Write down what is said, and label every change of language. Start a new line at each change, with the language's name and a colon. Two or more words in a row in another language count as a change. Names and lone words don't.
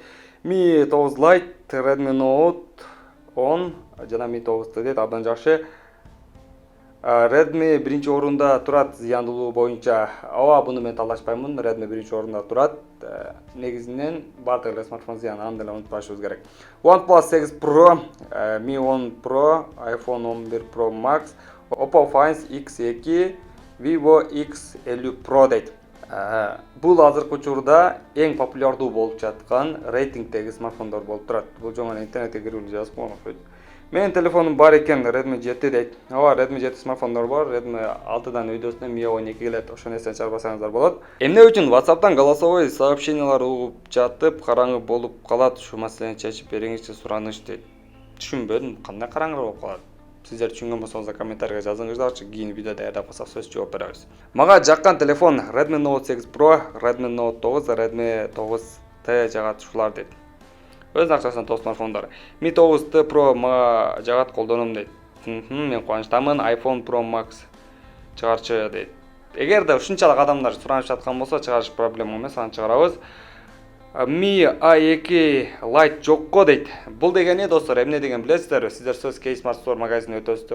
Kyrgyz: Mi 9 Lite, Redmi Note 10 жана Mi 9 дейт, абдан жакшы. Redmi биринчи орунда турат зыяндуулугу боюнча. Ооба, буну мен талашпаймын. Redmi биринчи орунда турат. Негизинен баардык эле смартфон зыян, аны деле унутпашыбыз керек. OnePlus 8 Pro, Mi 10 Pro, iPhone 11 Pro Max, Oppo Find X2, Vivo X50 Pro дейт. Бул азыркы учурда эң популярдуу болуп жаткан рейтингдеги смартфондор болуп турат. Бул жана интернетке кирип жазып койгон. Менин телефонум бар экен, Redmi 7 дейт. Ооба, Redmi 7 смартфондор бар. Redmi 6дан өйдөсүнө Mi 12 келет. Ошону эстен чыгарбасаңыздар болот. Эмне үчүн WhatsApp'тан голосовой сообщениялар угуп жатып, караңгы болуп калат? Ушу маселени чечип бериңизчи, сураныч дейт. Түшүнбөдүм, кандай караңгы болуп калат? Сиздер түшүнгөн болсоңуздар комментарийге жазыңыздарчы, кийин видео даярдап калсак сөз жооп беребиз. Мага жаккан телефон Redmi Note 8 Pro, Redmi Note 9, Redmi 9T жагат ушулар дейт. Өзүнүн акчасына топ смартфондор. Mi 9T Pro мага жагат, колдонум дейт. Мен кубанычтамын. iPhone Pro Max чыгарчы дейт. Эгерде ушунчалык адамдар суранып жаткан болсо, чыгарыш проблема эмес, аны чыгарабыз. Mi A2 Lite жокко дейт. Бул дегени достор, эмне деген билесиздерби? Сиздер сөз кейс смартфон магазинine өтөсүздөр.